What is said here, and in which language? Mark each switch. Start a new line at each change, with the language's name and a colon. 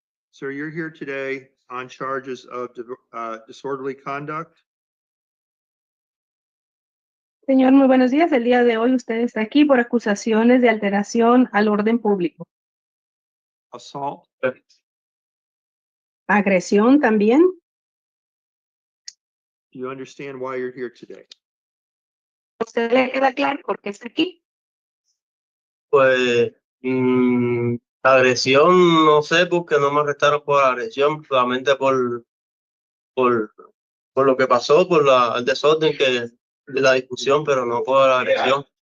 English: Sir, you're here today on charges of disorderly conduct.
Spanish: Señor, muy buenos días. El día de hoy usted está aquí por acusaciones de alteración al orden público.
English: Assault.
Spanish: Agresión también.
English: Do you understand why you're here today?
Spanish: ¿Usted le queda claro por qué está aquí? Pues agresión, no sé, porque no me arrestaron por agresión, solamente por lo que pasó, por el desorden de la discusión, pero no por la agresión.